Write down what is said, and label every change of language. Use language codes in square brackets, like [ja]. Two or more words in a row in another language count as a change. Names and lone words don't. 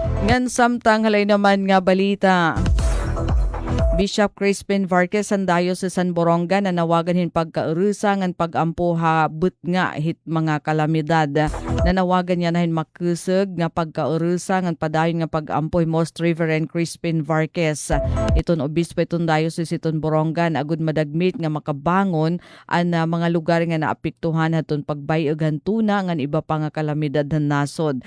[war] Ngan samtang halay naman nga balita. Bishop Crispin Vargas ang dayo sa San Boronga na nawagan hin pagkaurusa ngan pagampuha but nga hit mga kalamidad. Nanawagan niya na hin makusog nga pagkaurusa ngan padayon nga pagampuh Most Reverend Crispin Vargas. Iton obispo iton dayo sa iton Boronga na agud madagmit nga makabangon ang mga lugar nga naapektuhan haton pagbayog hantuna ngan iba pa nga kalamidad han nasod.